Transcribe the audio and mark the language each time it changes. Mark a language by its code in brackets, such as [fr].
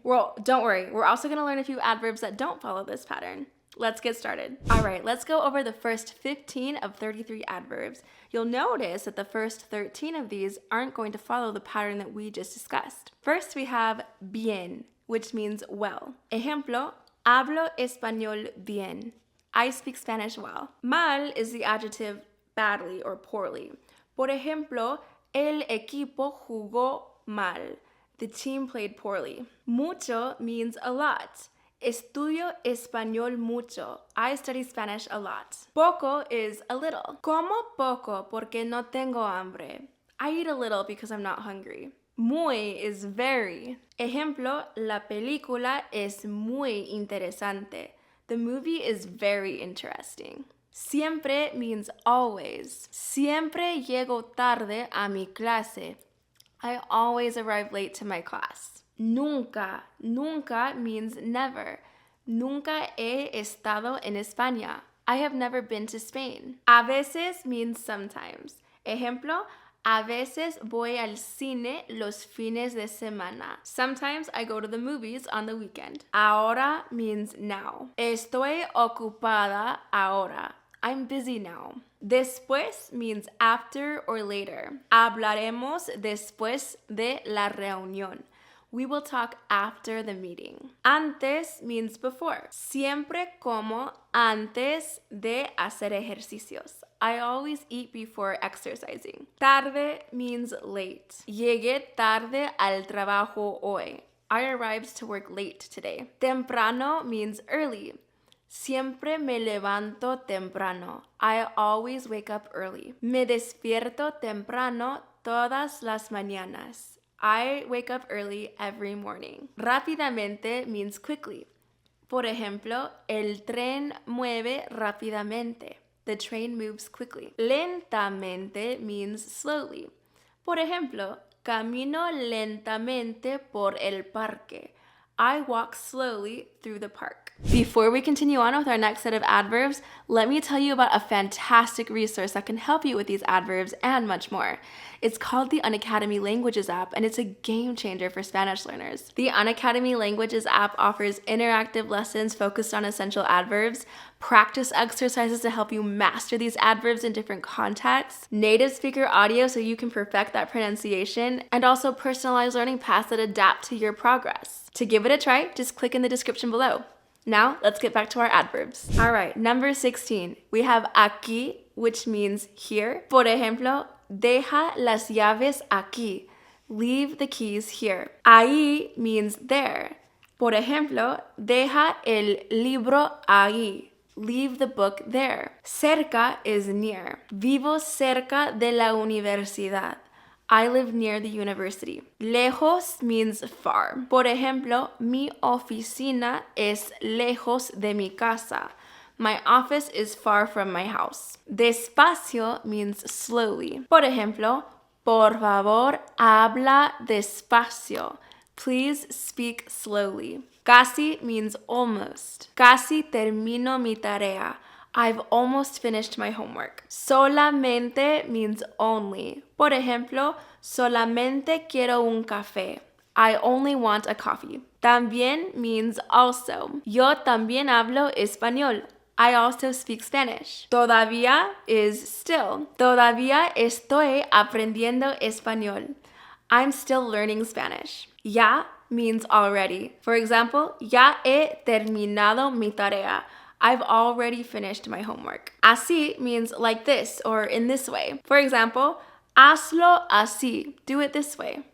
[en] Well, don't worry, we're also going to learn a few adverbs that don't follow this pattern. Let's get started. All right, let's go over the first 15 of 33 adverbs. You'll notice that the first 13 of these aren't going to follow the pattern that we just discussed. First, we have bien, which means well. [es] Ejemplo, hablo español bien. [en] I speak Spanish well. Mal is the adjective badly or poorly. [es] Por ejemplo, el equipo jugó mal. [en] The team played poorly. Mucho means a lot. [es] Estudio español mucho. [en] I study Spanish a lot. Poco is a little. [es] Como poco porque no tengo hambre. [en] I eat a little because I'm not hungry. Muy is very. [es] Ejemplo, la película es muy interesante. [en] The movie is very interesting. Siempre means always. [es] Siempre llego tarde a mi clase. [en] I always arrive late to my class. Nunca. Nunca means never. [es] Nunca he estado en España. [en] I have never been to Spain. A veces means sometimes. [es] Ejemplo, a veces voy al cine los fines de semana. [en] Sometimes I go to the movies on the weekend. Ahora means now. [es] Estoy ocupada ahora. [en] I'm busy now. Después means after or later. [es] Hablaremos después de la reunión. [en] We will talk after the meeting. Antes means before. [es] Siempre como antes de hacer ejercicios. [en] I always eat before exercising. Tarde means late. [es] Llegué tarde al trabajo hoy. [en] I arrived to work late today. [es] Temprano [en] means early. [es] Siempre me levanto temprano. [en] I always wake up early. [es] Me despierto temprano todas las mañanas. [en] I wake up early every morning. Rápidamente means quickly. [es] Por ejemplo, el tren mueve rápidamente. [en] The train moves quickly. Lentamente means slowly. [es] Por ejemplo, camino lentamente por el parque. [en] I walk slowly through the park. Before we continue on with our next set of adverbs, let me tell you about a fantastic resource that can help you with these adverbs and much more. It's called the Unacademy Languages app, and it's a game changer for Spanish learners. The Unacademy Languages app offers interactive lessons focused on essential adverbs, practice exercises to help you master these adverbs in different contexts, native speaker audio so you can perfect that pronunciation, and also personalized learning paths that adapt to your progress. To give it a try, just click in the description below. Now, let's get back to our adverbs. All right, number 16. We have aquí, which means here. [es] Por ejemplo, deja las llaves aquí. [en] Leave the keys here. Ahí means there. [es] Por ejemplo, deja el libro ahí. [en] Leave the book there. Cerca is near. [es] Vivo cerca de la universidad. [en] I live near the university. Lejos means far. [es] Por ejemplo, mi oficina es lejos de mi casa. [en] My office is far from my house. Despacio means slowly. [es] Por ejemplo, por favor, habla despacio. [en] Please speak slowly. Casi means almost. [es] Casi termino mi tarea. [en] I've almost finished my homework. Solamente means only. [es] Por ejemplo, solamente quiero un café. [en] I only want a coffee. También means also. [es] Yo también hablo español. [en] I also speak Spanish. [es] Todavía [en] is still. [es] Todavía estoy aprendiendo español. [en] I'm still learning Spanish. Ya means already. For example, [es] ya he terminado mi tarea. [en] I've already finished my homework. Así means like this or in this way. For example, [es] hazlo así. [en] Do it this way.